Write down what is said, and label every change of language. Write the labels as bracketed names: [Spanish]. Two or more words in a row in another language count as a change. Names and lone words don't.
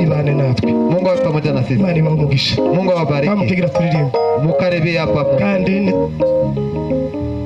[Kinyarwanda] ibane natwe. [Swahili] Mungu awe pamoja na sisi. [Kinyarwanda] Imana ibahe umugisha. [Swahili] Mungu awabariki. [Kinyarwanda] Bamutegera turirimba [Swahili] mukarebe hapa [Kinyarwanda] kandi